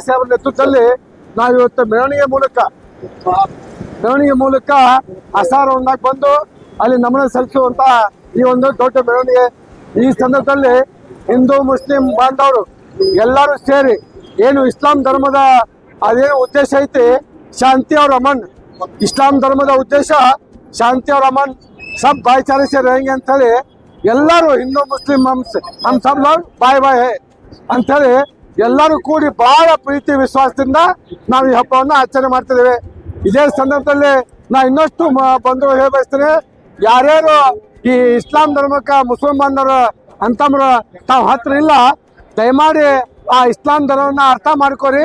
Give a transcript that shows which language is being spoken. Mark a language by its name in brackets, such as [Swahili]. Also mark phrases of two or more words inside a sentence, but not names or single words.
[Kannada] ಸಾಹೇಬ್ರ ನೇತೃತ್ವದಲ್ಲಿ ನಾವು ಇವತ್ತು ಮೆರವಣಿಗೆ ಮೂಲಕ ಅಸಾರವನ್ನಾಗಿ ಬಂದು ಅಲ್ಲಿ ನಮನ ಸಲ್ಲಿಸುವಂತ ಈ ಒಂದು ದೊಡ್ಡ ಮೆರವಣಿಗೆ. ಈ ಸಂದರ್ಭದಲ್ಲಿ ಹಿಂದೂ ಮುಸ್ಲಿಂ ಬಾಂಧವರು ಎಲ್ಲರೂ ಸೇರಿ ಏನು ಇಸ್ಲಾಂ ಧರ್ಮದ ಅದೇನು ಉದ್ದೇಶ ಐತಿ, ಶಾಂತಿ [Hindi] और अमन, [Kannada] ಇಸ್ಲಾಂ ಧರ್ಮದ ಉದ್ದೇಶ ಶಾಂತಿ [Hindi] और अमन, सब भाईचारे से रहेंगे [Kannada] ಅಂತ ಹೇಳಿ ಎಲ್ಲರೂ ಹಿಂದೂ ಮುಸ್ಲಿಂ [Hindi] हम सब लोग भाई भाई है [Kannada] ಅಂತ ಹೇಳಿ ಎಲ್ಲರೂ ಕೂಡಿ ಬಹಳ ಪ್ರೀತಿ ವಿಶ್ವಾಸದಿಂದ ನಾವು ಈ ಹಬ್ಬವನ್ನು ಆಚರಣೆ ಮಾಡ್ತಿದ್ದೇವೆ. ಇದೇ ಸಂದರ್ಭದಲ್ಲಿ ನಾ ಇನ್ನಷ್ಟು ಬಂದು ಹೇಳ ಬಯಸ್ತೇನೆ, ಯಾರ್ಯಾರು ಈ ಇಸ್ಲಾಂ ಧರ್ಮಕ್ಕೆ ಮುಸ್ಲಿಂ ಬಾಂಧವರು ಅಂತಮ್ರ ತಾವು ಹತ್ರ ಇಲ್ಲ, ದಯಮಾಡಿ ಆ ಇಸ್ಲಾಂ ಧರ್ಮವನ್ನ ಅರ್ಥ ಮಾಡ್ಕೊರಿ.